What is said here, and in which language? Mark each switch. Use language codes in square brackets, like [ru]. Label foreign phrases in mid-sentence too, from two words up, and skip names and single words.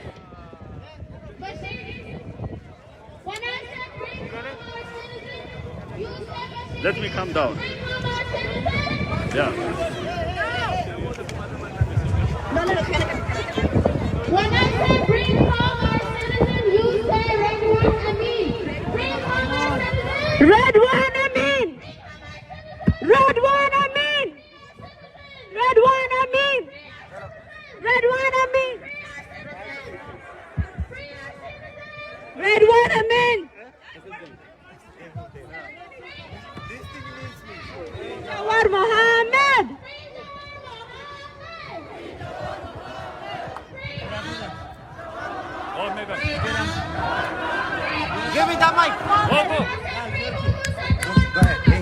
[en] Let me come down. Yeah. When I say bring home our citizen, you say Redwan Amin. Bring home our citizen. Redwan Amin! Redwan Amin! Redwan Amin! Redwan Amin! Redwan Amin! Jawar Mohammed! Oh, Mega. Give me that mic. Go. Go ahead.